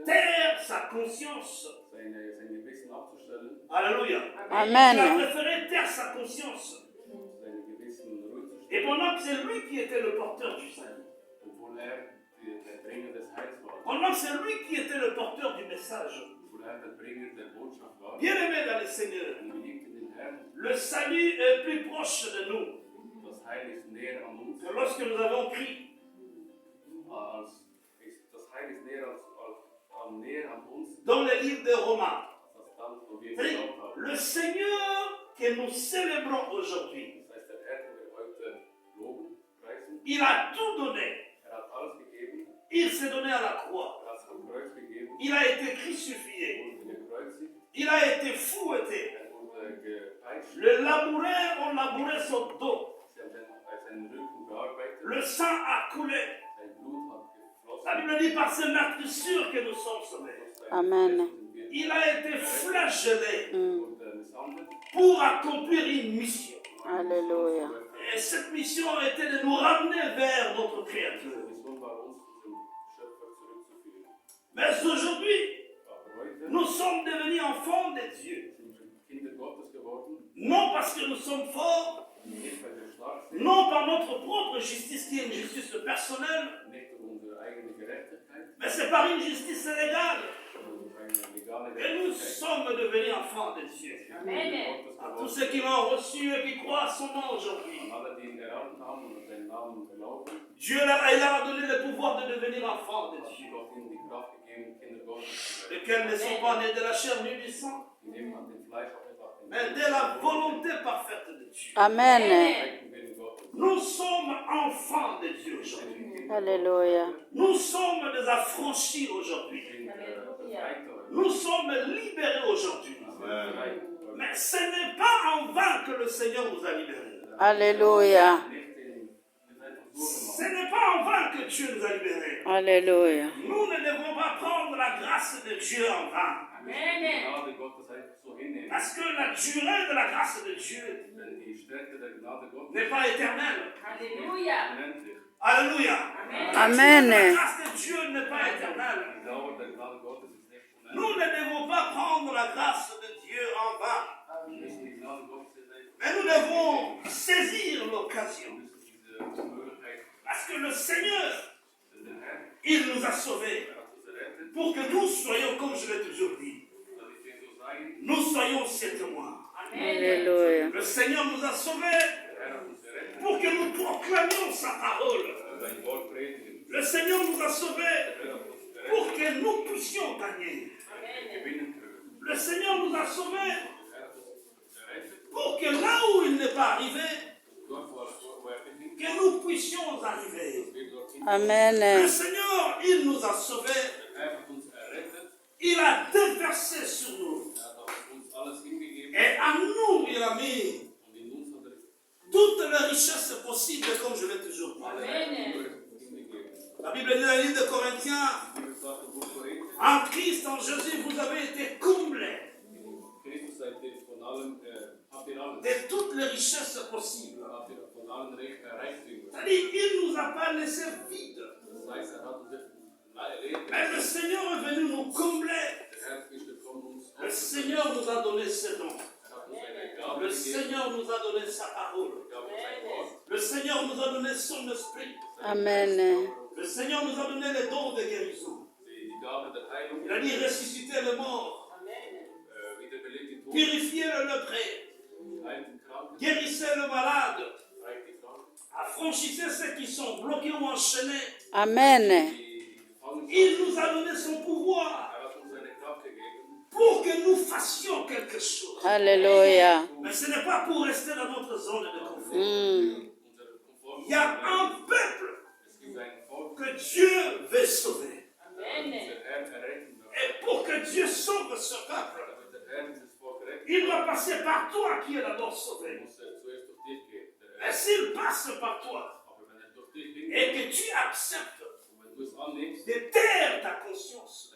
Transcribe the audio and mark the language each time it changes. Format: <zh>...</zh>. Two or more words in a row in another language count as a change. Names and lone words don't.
<fr>taire sa conscience.</fr> <de>sein Gewissen abzustellen,</de> <fr>Alléluia. Il a Amen. préféré taire sa conscience.</fr> <de>sein Gewissen ruhig zu</de> <fr>Et</fr> <de>stellen,</de> <fr>pendant que c'est lui qui était le porteur du salut,</fr> <de>obwohl der Bringer des Heils war,</de> <fr>pendant que c'est lui qui était le porteur du message,</fr> <de>obwohl der Bringer der Botschaft war,</de> <fr>bien aimé dans le Seigneur,</fr> <de>und geliebte den Herrn,</de> <fr>le salut est plus proche de nous</fr> <de>das Heil ist näher an uns,</de> <fr>que lorsque nous avons crié.</fr> <de>das Heil ist näher an uns,</de> <fr>Dans le livre de Romains,</fr> <de>als dann, wo wir</de> <fr>c'est-à-dire,</fr> <de>geglaubt haben.</de> <fr>le Seigneur que nous célébrons aujourd'hui,</fr> <de>Das heißt, der Herr, den wir heute loben, preisen,</de> <fr>il a tout donné.</fr> <de>hat alles gegeben,</de> <fr>Il s'est donné à la croix.</fr> <de>hat es am Kreuz gegeben,</de> <fr>Il a été crucifié.</fr> <de>wurde gekreuzigt,</de> <fr>Il a été fouetté.</fr> <de>wurde gepeitscht,</de> <fr>Le laboureur ont labouré son dos.</fr> <de>sie haben seinen Rücken bearbeitet,</de> <fr>Le sang a coulé.</fr> <de>sein Blut hat geflossen.</de> <fr>La Bible dit par ces meurtrissures que nous sommes sauvés. Amen. Il a été flagellé</fr> <de>wurde misshandelt.</de> <fr>pour accomplir une mission. Alléluia. Et cette mission était de nous ramener vers notre</fr> <de>Diese</de> <fr>Créateur.</fr> <de>Mission war uns, zum Schöpfer zurückzuführen.</de> <fr>Mais aujourd'hui,</fr> <de>Aber heute</de> <fr>nous sommes devenus enfants de Dieu.</fr> <de>sind wir Kinder Gottes geworden,</de> <fr>Non parce que nous sommes forts,</fr> <de>nicht weil wir stark sind,</de> <fr>non par notre propre justice qui est une justice personnelle,</fr> <de>nicht durch unsere eigene Gerechtigkeit,</de> <fr>mais c'est par une justice légale</fr> <de>sondern durch eine legale</de> <fr>que nous</fr> <de>Gerechtigkeit.</de> <fr>sommes devenus enfants de Dieu. Amen. À tous ceux qui l'ont reçu et qui croient à son nom aujourd'hui,</fr> <de>Alle, die ihn erhalten haben und an seinen Namen glauben,</de> <fr>Dieu leur a donné le pouvoir de devenir enfants de</fr> <de>hat</de> <fr>Dieu,</fr> <de>Gott ihnen die Kraft gegeben, Kinder Gottes zu werden.</de> <fr>lesquels ne sont pas nés de la chair ni du sang,</fr> <de>Die nehmen an dem Fleisch auch nicht ab,</de> <fr>mais de la volonté parfaite de Dieu. Amen.</fr> <de>den Willen Gottes.</de> <fr>Nous sommes enfants de Dieu aujourd'hui. Alléluia. Nous sommes des affranchis aujourd'hui.</fr> <de>Wir sind befreit heute.</de> <fr>Nous sommes libérés aujourd'hui.</fr> <de>Befreit.</de> <fr>Mais ce n'est pas en vain que le Seigneur nous a libérés. Alléluia. Ce n'est pas en vain que Dieu nous a libérés. Alléluia. Nous ne devons pas prendre la grâce de Dieu en vain. Amen.</fr> <de>Gnade Gottes einfach so hinnehmen.</de> <fr>Parce que la durée de la grâce de Dieu</fr> <de>Denn die Stärke der Gnade Gottes</de> <fr>n'est pas éternelle.</fr> <de>Halleluja. unendlich.</de> <fr>Alléluia. Amen. La Amen. grâce de Dieu n'est pas éternelle.</fr> <de>Die Dauer der Gnade Gottes ist nicht unendlich.</de> <fr>Nous ne devons pas prendre la grâce de Dieu en vain.</fr> <de>Wir müssen die Gnade Gottes nicht,</de> <fr>Mais nous devons saisir l'occasion.</fr> <de>wir müssen diese Möglichkeit,</de> <fr>Parce que le Seigneur,</fr> <de>denn der Herr,</de> <fr>il nous a sauvés.</fr> <de>hat uns errettet,</de> <fr>Pour que nous soyons, comme je l'ai toujours dit,</fr> <de>damit wir so sein.</de> <fr>nous soyons ses témoins. Amen. Alléluia. Le Seigneur nous a sauvés</fr> <de>Der Herr hat uns errettet,</de> <fr>pour que nous proclamions sa parole.</fr> <de>sein Wort predigen.</de> <fr>Le Seigneur nous a sauvés</fr> <de>Der Herr hat uns errettet,</de> <fr>pour que nous puissions gagner.</fr> <de>gewinnen können.</de> <fr>Le Seigneur nous a sauvés</fr> <de>Der Herr hat uns errettet,</de> <fr>pour que là où il n'est pas arrivé,</fr> <de>dort wo er beginnt,</de> <fr>que nous puissions arriver.</fr> <de>dass wir dorthin</de> <fr>Le Amen. Seigneur, il nous a sauvés.</fr> <de>Der Herr hat uns errettet,</de> <fr>Il a déversé sur nous.</fr> <de>er hat auf uns alles hingegeben</de> <fr>Et à nous, il a mis</fr> <de>und in uns hat er</de> <fr>toutes les richesses possibles, comme je l'ai toujours dit.</fr> <de>alle Amen. hingegeben.</de> <fr>La Bible dit dans le livre de Corinthiens,</fr> <de>Die Bibel sagt im Buch Korinther,</de> <fr>en Christ, en Jésus, vous avez été comblés</fr> <de>in Christus seid ihr von allem, habt ihr alles,</de> <fr>de toutes les richesses possibles.</fr> <de>habt ihr von allen Reichtümern.</de> <fr>C'est-à-dire qu'il ne nous a pas laissé vide.</fr> <de>Das heißt, er hat uns leer</de> <fr>Mais le Seigneur est venu nous combler.</fr> <de>Der Herr ist gekommen, uns</de> <fr>Le Seigneur nous a donné ses dons.</fr> <de>Er hat uns seine Gabe</de> <fr>Le</fr> <de>gegeben,</de> <fr>Seigneur nous a donné sa parole.</fr> <de>er gab uns sein Wort,</de> <fr>Le Seigneur nous a donné son esprit. Amen. Le Seigneur nous a donné les dons de guérison.</fr> <de>die Gabe der Heilung,</de> <fr>Il a dit ressusciter les morts,</fr> <de>wiederbelebt die Toten,</de> <fr>purifier le lépreux,</fr> <de>heilt die Kranken,</de> <fr>guérissez le malade,</fr> <de>heilt die Kranken,</de> <fr>affranchissez ceux qui sont bloqués ou enchaînés. Amen.</fr> <de>die gefangen</de> <fr>Il</fr> <de>sind.</de> <fr>nous a donné son pouvoir</fr> <de>Er hat uns seine Kraft gegeben,</de> <fr>pour que nous fassions quelque chose. Alléluia. Mais ce n'est pas pour rester dans notre zone de confort. Mm.</fr> <de>unser Komfort.</de> <fr>Il y a un peuple</fr> <de>Es gibt ein Volk,</de> <fr>que Dieu veut sauver. Amen.</fr> <de>der Herr erretten wird.</de> <fr>Et pour que Dieu sauve ce peuple,</fr> <de>Damit der Herr dieses Volk retten,</de> <fr>il doit passer par toi qui est d'abord sauvé.</fr> <de>muss er zuerst durch dich gehen. Der</de> <fr>Mais</fr> <de>Herr.</de> <fr>s'il passe par toi</fr> <de>Aber wenn er durch dich geht,</de> <fr>et que tu acceptes</fr> <de>und wenn du es annimmst,</de> <fr>de taire ta conscience,</fr>